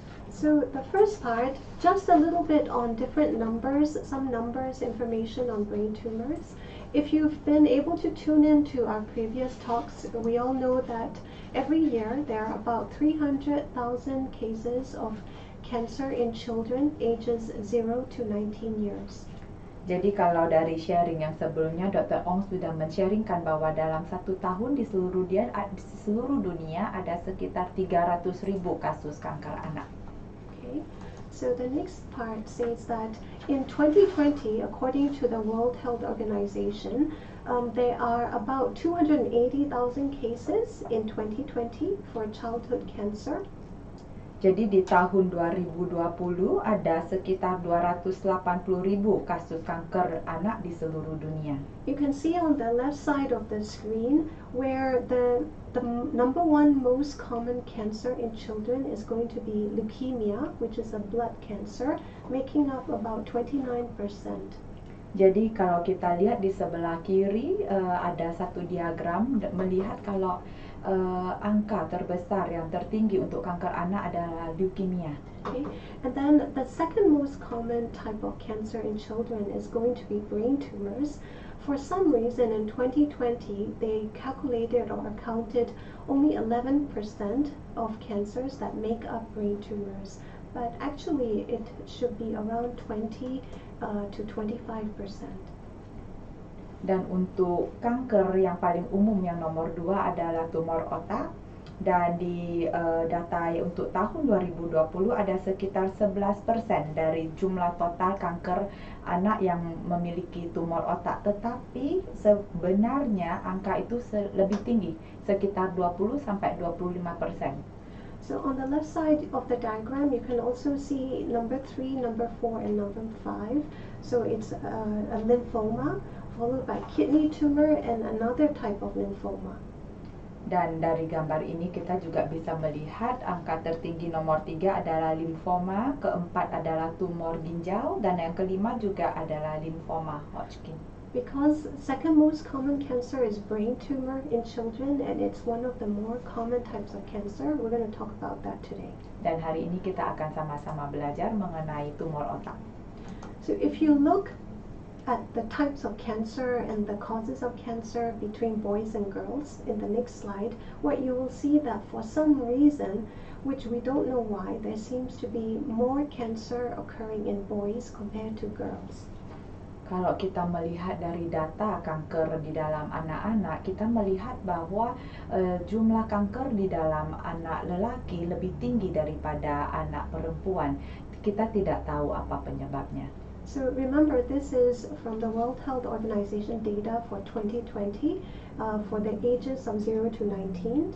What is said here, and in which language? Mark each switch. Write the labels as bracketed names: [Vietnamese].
[English] So the first part, just a little bit on different numbers, some numbers, information on brain tumors. If you've been able to tune in to our previous talks, we all know that every year there are about 300,000 cases of cancer in children ages 0 to 19 years. [Indonesian] Jadi kalau dari sharing yang sebelumnya, Dr. Aung sudah men-sharingkan bahwa dalam 1 tahun di seluruh dunia ada sekitar 300.000 kasus kanker anak. [English] Okay. So the next part says that in 2020, according to the World Health Organization, there are about 280,000 cases in 2020 for childhood cancer. [Indonesian] Jadi di tahun 2020 ada sekitar 280.000 kasus kanker anak di seluruh dunia. [English] You can see on the left side of the screen where the number one most common cancer in children is going to be leukemia, which is a blood cancer, making up about 29%. [Indonesian] Jadi kalau kita lihat di sebelah kiri ada satu diagram melihat kalau angka terbesar yang tertinggi untuk kanker anak adalah leukemia. [English] Okay. And then the second most common type of cancer in children is going to be brain tumors. For some reason in 2020 they calculated or counted only 11% of cancers that make up brain tumors, but actually it should be around 20 to 25%. [Indonesian] Dan untuk kanker yang paling umum yang nomor 2 adalah tumor otak, dan di data untuk tahun 2020 ada sekitar 11% dari jumlah total kanker anak yang memiliki tumor otak, tetapi sebenarnya angka itu lebih tinggi, sekitar 20 sampai 25%. [English] So on the left side of the diagram you can also see number 3, number 4, and number 5. So it's a lymphoma, followed by kidney tumor and another type of lymphoma. [Indonesian] Dan dari gambar ini kita juga bisa melihat angka tertinggi nomor 3 adalah limfoma, keempat adalah tumor ginjal, dan yang kelima juga adalah limfoma Hodgkin. [English] Because second most common cancer is brain tumor in children, and it's one of the more common types of cancer. We're going to talk about that today. [Indonesian] Dan hari ini kita akan sama-sama belajar mengenai tumor otak. [English] So if you look at the types of cancer and the causes of cancer between boys and girls in the next slide, what you will see that for some reason, which we don't know why, there seems to be more cancer occurring in boys compared to girls. [Indonesian] Kalau kita melihat dari data kanker di dalam anak-anak, kita melihat bahwa jumlah kanker di dalam anak lelaki lebih tinggi daripada anak perempuan. Kita tidak tahu apa penyebabnya. [English] So remember, this is from the World Health Organization data for 2020 for the ages of 0 to 19.